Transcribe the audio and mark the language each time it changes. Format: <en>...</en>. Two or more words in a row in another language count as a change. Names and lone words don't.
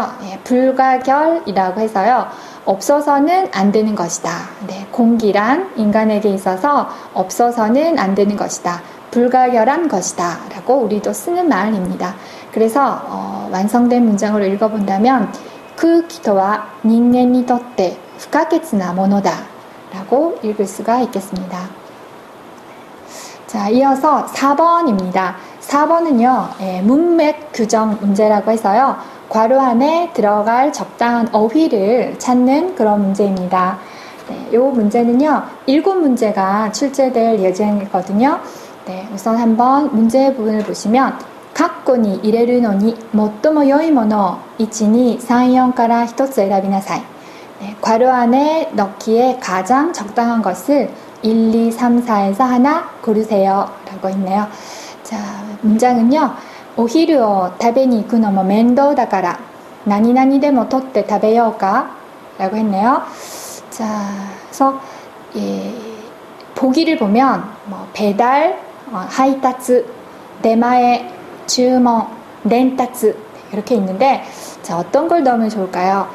<ko>네, 불가결이라고 해서요. 없어서는 안 되는 것이다. 네, 공기란 인간에게 있어서 없어서는 안 되는 것이다. 불가결한 것이다. 라고 우리도 쓰는 말입니다. 그래서 완성된 문장으로 읽어본다면 그</ko> <ja>きとわ 人間にとって不可欠なものだ.</ja> <ko>라고 읽을 수가 있겠습니다. 자, 이어서 4번입니다. 4번은요, 문맥 규정 문제라고 해서요, 괄호 안에 들어갈 적당한 어휘를 찾는 그런 문제입니다. 네, 이 문제는요, 7문제가 출제될 예정이거든요. 네, 우선 한번 문제 부분을 보시면,</ko> <ja>カッコに入れるのに最も良いものを1、2、3、4から1つ選びなさい.</ja> <ko>네, 괄호 안에 넣기에 가장 적당한 것을 1, 2, 3, 4에서 하나 고르세요. 라고 있네요. 자, 문장은요.</ko> <ja>お昼を食べに行くのも面倒だからなになに でも とって 食べようか?</ja> <ko>라고 했네요. 자, 그래서 보기를 보면 배달, 하이타츠, 대마에, 주문, 렌타츠 이렇게 있는데 자, 어떤 걸 넣으면 좋을까요?</ko>